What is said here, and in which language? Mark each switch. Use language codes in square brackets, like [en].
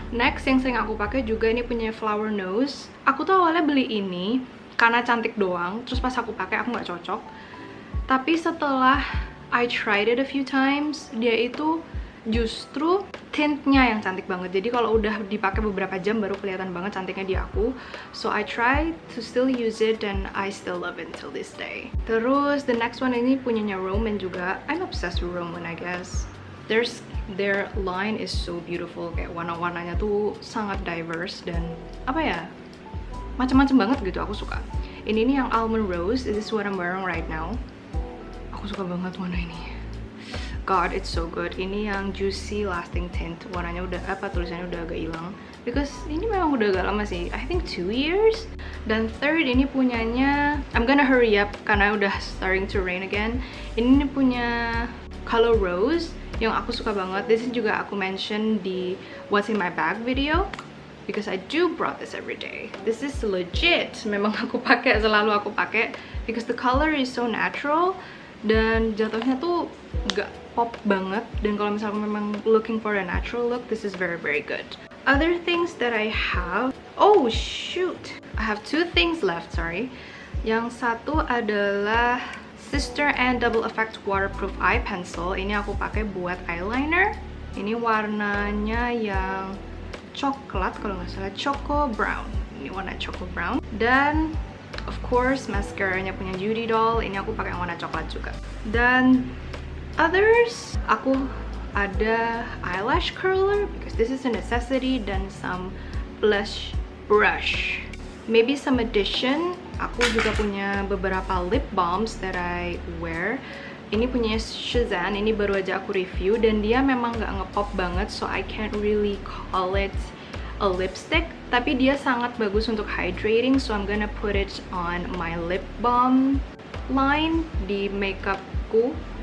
[id] Next yang sering aku pakai juga ini punya Flower Nose. Aku tuh awalnya beli ini karena cantik doang. Terus pas aku pakai aku nggak cocok. Tapi setelah [en] I tried it a few times, [id] dia itu justru tintnya yang cantik banget. Jadi kalau udah dipakai beberapa jam baru kelihatan banget cantiknya di aku. [en] So I try to still use it and I still love it till this day. Terus the next one [id] ini punyanya Roman juga. [en] I'm obsessed with Roman, I guess. Their line is so beautiful. [id] Kayak warna-warnanya tuh sangat diverse dan apa ya, macam-macam banget gitu. Aku suka. Ini nih yang Almond Rose. [en] This is what I'm wearing right now. [id] Aku suka banget warna ini. [en] God, it's so good. [id] Ini yang Juicy Lasting Tint. Warnanya udah tulisannya udah agak hilang. [en] Because [id] ini memang udah agak lama sih. [en] I think 2 years. Dan third ini punyanya, I'm gonna hurry up [id] karena udah [en] starting to rain again. [id] Ini punya Color Rose yang aku suka banget. [en] This is [id] juga aku [en] mention di What's in My Bag video. Because I do brought this every day. This is legit. [id] Memang aku pakai, selalu aku pakai. [en] Because the color is so natural. [id] Dan jatuhnya tuh gak pop banget. Dan kalau misalnya memang [en] looking for a natural look, this is very good. Other things that I have, oh shoot, I have 2 things left, sorry. [id] Yang satu adalah Sister and Double Effect Waterproof Eye Pencil. Ini aku pakai buat eyeliner. Ini warnanya yang coklat kalau nggak salah, Choco Brown. Ini warna Choco Brown. Dan of course, mascaranya punya Judy Doll. Ini aku pakai yang warna coklat juga. [en] Dan others, [id] aku ada [en] eyelash curler because this is a necessity, dan some blush brush. Maybe some addition. [id] Aku juga punya beberapa [en] lip balms that I wear. [id] Ini punya Shazam. Ini baru aja aku review dan dia memang nggak ngepop banget, [en] so I can't really call it a lipstick, [id] tapi dia sangat bagus untuk hydrating, [en] so I'm gonna put it on my lip balm line [id] di makeupku.